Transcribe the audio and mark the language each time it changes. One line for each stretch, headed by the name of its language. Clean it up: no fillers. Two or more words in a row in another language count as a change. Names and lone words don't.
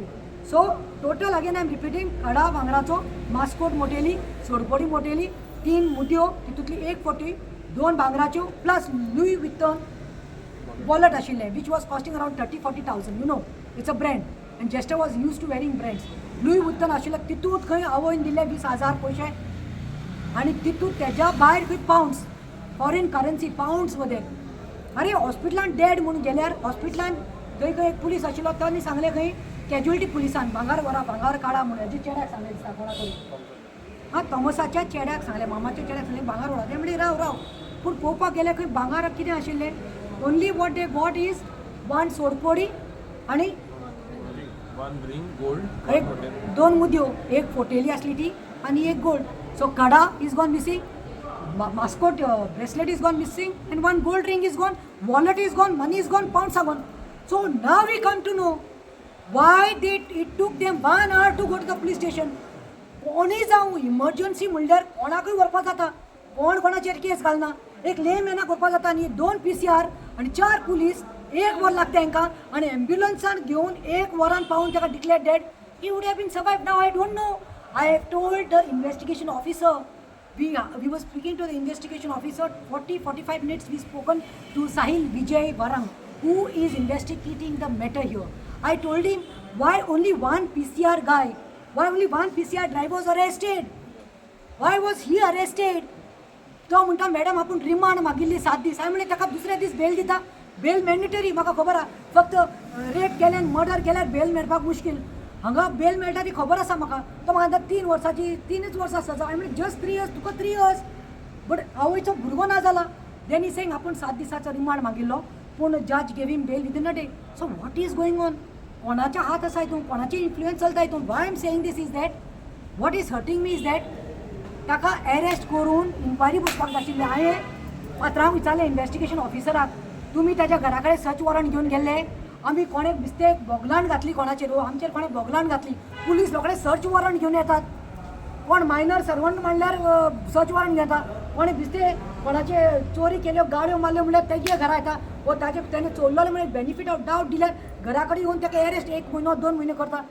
English: So total again I am repeating,
Konkani: खडा भांगराचो, मास्कोट मोटेली, सोडकोडी मोटेली, 3 मुदयो, तितूंतली एक फोटी, 2 भांगराच्यो,
English: plus Louis Vuitton wallet
Konkani: आशिल्लें,
English: Which was costing around 30-40,000. You know, it's a brand and Jester was use to wearing brands.
Konkani: लुई वुत्तन आशिल्लें, तितूंत खंय आवयन दिले 20,000 पयशे आनी तितूंत तेज्या भायर खंय पावंड्स,
English: foreign currency pounds
Konkani: मध्ये. अरे हॉस्पिटलान डेड म्हणून गेल्यार हॉस्पिटलान थंय खंय एक पुलीस आशिल्लो, तांणी सांगलें खंय कॅज्युअलिटी पुलिसान भांगार व्हरा, भांगार काडा म्हणून. हेजे चेड्याक सांगलें दिसता कोणाकूय, हां तोमसाच्या चेड्याक सांगलें, मामाच्या चेड्याक सांगलें भांगार व्हरा. ते म्हणले राव. पूण पळोवपाक गेल्यार खंय भांगार कितें आशिल्लें,
English: only what they got is
Konkani: 1 सोडकोडी आनी
English: 1 ring gold,
Konkani: एक 2 मुदयो, एक फोटेली आसली ती आनी एक गोल्ड.
English: So kada is gone missing, mascot bracelet is gone missing, and 1 gold ring is gone, wallet is gone, money is gone, pounds are gone. So now we come to know why did it took them 1 hour to go to the police station.
Konkani: कोणीय जावं इमर्जन्सी म्हणल्यार कोणाकूय व्हरपा जाता, कोण कोणाचेर केस घालना, एक लेमॅनाक व्हरपा जाता आनी 2 PCR आनी 4 पुलीस, 1 वर लागता तांकां, आनी एम्ब्युलन्सान घेवन 1 वरान पावून ताका
English: declared dead. He would have been survived. Now I don't know. I have told the investigation officer, we were speaking to the investigation officer, 40-45 minutes we spoken to Sahil Vijay Varang, who is investigating the matter here. I told him, why only 1 PCR guy, why only 1 PCR driver was arrested, why was he arrested?
Konkani: तो म्हणटा मॅडम आपण रिमांड मागिल्ली 7 दीस. हांवें म्हणलें ताका दुसऱ्या दीस बेल दिता.
English: bail mandatory,
Konkani: म्हाका खबर आहा. फक्त रेप केल्यार मर्डर केल्यार बेल मेळपाक मुश्कील. हांगा बेल मेळटा ती खबर आसा म्हाका. तो म्हाका 3 वर्साची 3च वर्सां सजा. हांवें म्हणलें
English: just 3 years,
Konkani: तुका
English: 3 years,
Konkani: बट आवयचो भुरगो ना जाला.
English: then he said
Konkani: आपण 7 दिसाचो रिमांड मागिल्लो, पूण
English: judge gave him bail within a day. So what is going on?
Konkani: कोणाच्या हात आसा हितून, कोणाचे इन्फ्लुएन्स चलता हितून?
English: why I am saying this is that what is hurting me is that
Konkani: ताका अरेस्ट करून इन्क्वायरी बसपाक जाय आशिल्ली. हांवें पात्रांक विचारलें इन्व्हेस्टिगेशन ऑफिसराक, तुमी ताच्या घरा कडेन
English: search warrant
Konkani: घेवन गेल्ले, आमी कोणें मिस्टेक बोगलान घातली कोणाचेर, आमचेर कोणें बोगलान घातली, पुलीस रोखडे
English: search warrant
Konkani: घेवन येतात. कोण
English: minor servant
Konkani: म्हणल्यार
English: search warrant
Konkani: घेता, कोणें बिस्ते कोणाचे चोरी केल्यो गाडयो मारल्यो म्हणल्यार तेगे घरा येता, वो ताजे तेणें चोरलेलो म्हणल्यार
English: benefit of doubt
Konkani: दिल्यार घरा कडेन येवन ताका अरेस्ट 1 म्हयनो 2 म्हयने करता.